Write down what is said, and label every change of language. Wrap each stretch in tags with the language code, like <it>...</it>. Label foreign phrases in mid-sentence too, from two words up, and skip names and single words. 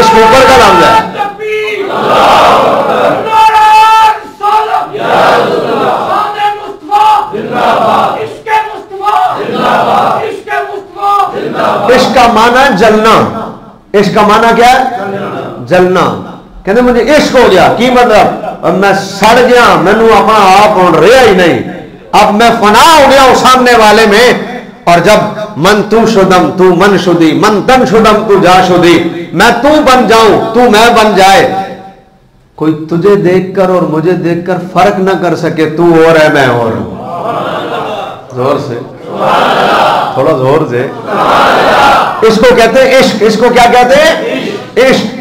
<ur>عشق اوپر کا لفظ ہے. عشق کا معنی جلنا. عشق کا معنی کیا ہے؟ جلنا. کہتے مجھے عشق ہو گیا,</ur> <pa>کی مطلب</pa> <ur>اب میں سڑ گیا,</ur> <pa>مینو اپنا آپ</pa> <ur>رہا ہی نہیں, اب میں فنا ہو گیا ہوں سامنے والے میں. اور جب</ur> <fa>من تو شدم تو من شدی, من تن شدم تو جا شدی,</fa> <ur>میں تو بن جاؤں تو میں بن جائے, کوئی تجھے دیکھ کر اور مجھے دیکھ کر فرق نہ کر سکے, تو اور ہے میں اور ہوں. زور سے, تھوڑا زور سے. اس کو کہتے ہیں عشق. اس کو کیا کہتے ہیں؟ عشق.</ur>